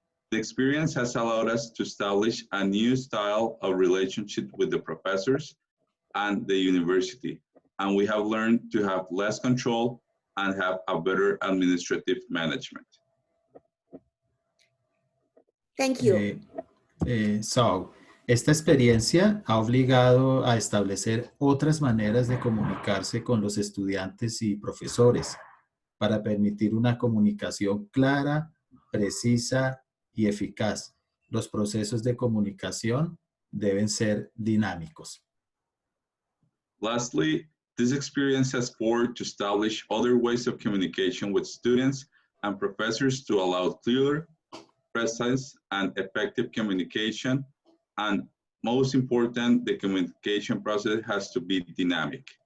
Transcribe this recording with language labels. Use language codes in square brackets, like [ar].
[en] The experience has allowed us to establish a new style of relationship with the professors and the university, and we have learned to have less control and have a better administrative management. Thank you. [es] So, esta experiencia ha obligado a establecer otras maneras de comunicarse con los estudiantes y profesores para permitir una comunicación clara, precisa y eficaz. Los procesos de comunicación deben ser dinámicos. [en] Lastly, this experience has forced to establish other ways of communication with students and professors to allow clear, precise, and effective communication. And most important, the communication process has to be dynamic.